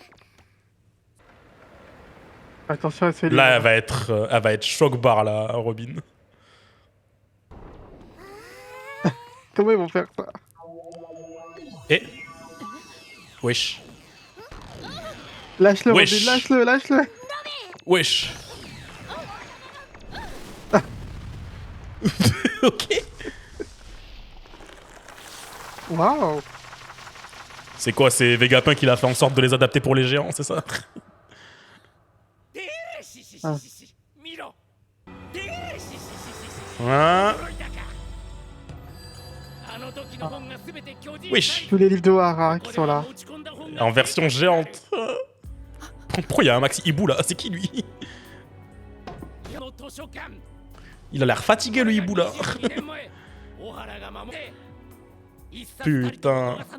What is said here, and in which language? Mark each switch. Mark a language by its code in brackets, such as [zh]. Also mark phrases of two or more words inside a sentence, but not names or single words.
[fr] Attention, elle se fait Là, elle va être choc-bar là, Robin. Comment ils vont faire ça? Et wesh. Lâche-le, Wesh. Robin, lâche-le, lâche-le. Wesh. Ok. Waouh. C'est quoi, c'est Vegapunk qui l'a fait en sorte de les adapter pour les géants, c'est ça? しししあ [ja] しし見ろでししししし [fr] Hein? [ja] 驚いたかあの時の本が全て巨人 [fr] Wesh. Tous les livres de Ohara qui sont là. En version géante. Pourquoi il y a un Maxi Hibou là? C'est qui lui? Il a l'air fatigué le hibou là. Putain.